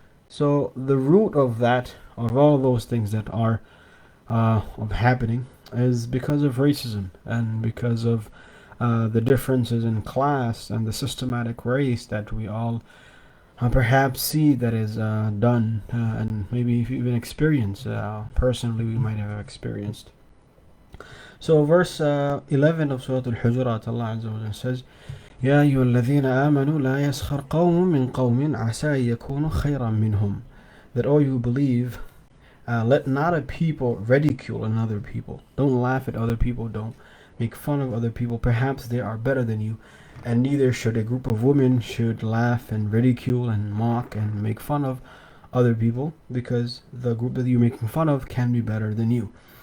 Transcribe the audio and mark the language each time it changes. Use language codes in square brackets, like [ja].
[en] So the root of that, of all those things that are happening, is because of racism and because of the differences in class and the systematic race that we all perhaps see that is done, and maybe if you even experience, personally we might have experienced. So verse 11 of Surah al-Hujurāt, Allah Azza wa Jalla says, [ar] يا أيها الذين آمنوا لا يسخر قوم من قوم عسى يكونوا خيرا منهم. [en] That all you believe, let not a people ridicule another people. Don't laugh at other people, don't make fun of other people. Perhaps they are better than you, and neither should a group of women should laugh and ridicule and mock and make fun of other people, because the group that you're making fun of can be better than you.